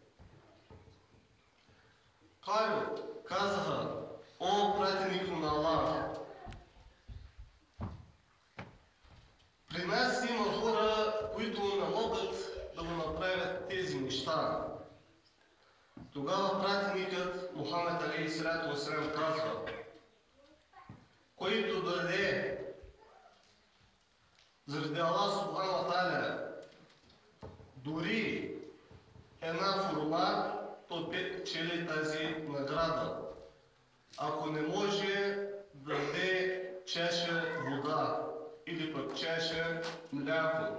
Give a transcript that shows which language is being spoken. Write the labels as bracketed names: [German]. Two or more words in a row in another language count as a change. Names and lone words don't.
[Bulgarian] Казаха: о, пратеник на Аллах, при нас има хора, които не могат да го направят тези неща. Тогава пратеникът Мухамед [Arabic] عليه الصلاة والسلام [Bulgarian] казва: който даде заради [Arabic] الله سبحانه وتعالى [Bulgarian] дори една форма, то печели тази награда. Ако не може да даде чаша вода или пък чаша мляко.